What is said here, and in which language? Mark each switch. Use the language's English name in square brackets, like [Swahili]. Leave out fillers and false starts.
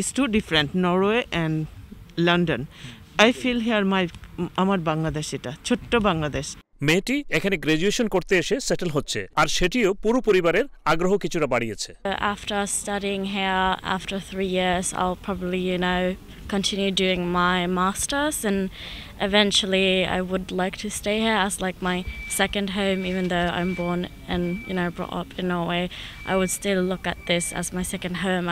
[English] It's too different, Norway and London. I feel here [Bangla] আমার বাংলাদেশ, এটা ছোট্ট বাংলাদেশ। মেয়েটি এখানে গ্রাজুয়েশন করতে এসে সেটেল হচ্ছে, আর সেটিও পুরো পরিবারের আগ্রহ কিছুটা বাড়িয়েছে। [English] After studying here, after 3 years, I'll probably, continue doing my masters, and eventually I would like to stay here as like my second home. Even though I'm born and brought up in Norway, I would still look at this as my second home.